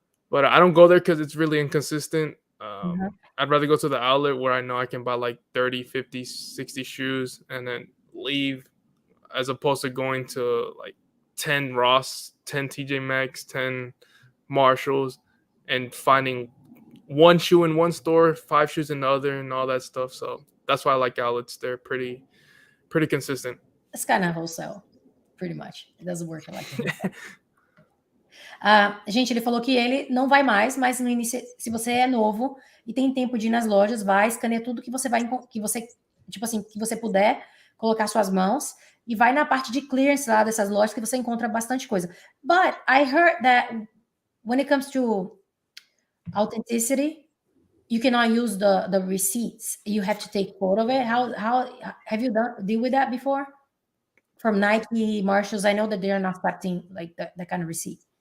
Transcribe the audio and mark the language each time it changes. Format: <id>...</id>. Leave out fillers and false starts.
<en>But I don't go there because it's really inconsistent. I'd rather go to the outlet where I know I can buy like 30, 50, 60 shoes and then leave, as opposed to going to like 10 Ross, 10 TJ Maxx, 10 Marshalls, and finding one shoe in one store, 5 shoes in the other, and all that stuff. So that's why I like outlets. They're pretty consistent. It's kind of wholesale, pretty much. It doesn't work like that.</en> <pt>Gente, ele falou que ele não vai mais, mas no início, se você é novo e tem tempo de ir nas lojas, vai, escaneia tudo que você tipo assim, que você puder colocar suas mãos e vai na parte de clearance lá dessas lojas que você encontra bastante coisa.</pt> <en>But I heard that when it comes to authenticity, you cannot use the receipts. You have to take photo of it. How have you deal with that before? From Nike, Marshalls, I know that they are not accepting like that kind of receipt.</en>